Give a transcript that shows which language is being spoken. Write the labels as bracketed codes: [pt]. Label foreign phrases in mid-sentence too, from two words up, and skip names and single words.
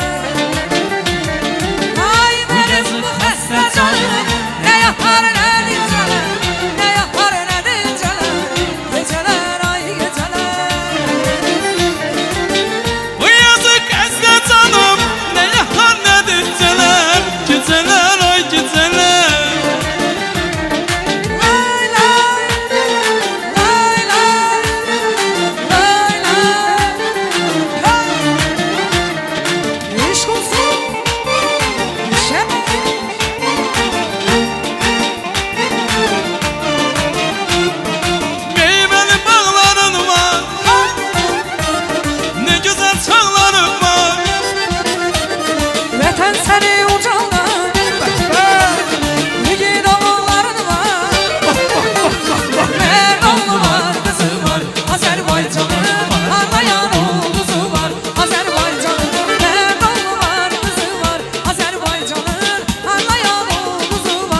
[az] Ay mənim bu xəstə canım, nə yapar nə dincələr, nə yapar nə dincələr, gecələr ay gecələr. Bu yazık xəstə canım, nə yatar nə dincələr, gecələr ay gecələr. Lay lay, lay lay, lay lay. İşq olsun, [tr] işe bak. Meyveli bağların var, ne güzel çağların var. [az] Vətən səni ucallar, yiğit oğulların var. Mərd oğlu var, qızı var, Azərbaycanın parlayan ulduzu var. Azərbaycanın mərd oğlu var, qızı var, Azərbaycanın parlayan ulduzu var.